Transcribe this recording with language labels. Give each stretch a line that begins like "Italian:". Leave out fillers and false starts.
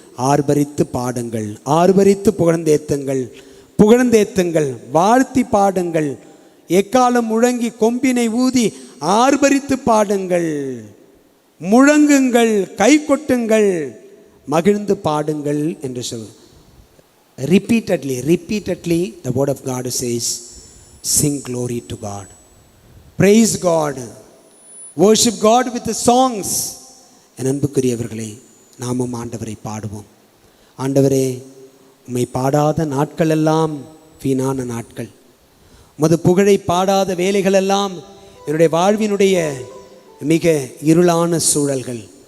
Tamil: ஆர்ப்பரித்து பாடுங்கள், ஆர்ப்பரித்து புகழ்ந்தேத்துங்கள், புகழ்ந்தேத்துங்கள், வாழ்த்தி பாடுங்கள், எக்காலம் முழங்கி கொம்பினை ஊதி ஆர்ப்பரித்து பாடுங்கள், முழங்குங்கள், கை கொட்டுங்கள், மகிழ்ந்து பாடுங்கள் என்று சொல்.
English: Repeatedly the word of God says, sing glory to God, praise God, worship God with the songs.
Tamil: என் அன்புக்குரியவர்களே, நாமும் ஆண்டவரை பாடுவோம். ஆண்டவரே, உம்மை பாடாத நாட்கள் எல்லாம் வீணான நாட்கள், உமது புகழை பாடாத வேலைகள் எல்லாம் என்னுடைய வாழ்வினுடைய மிக இருளான சூழல்கள்.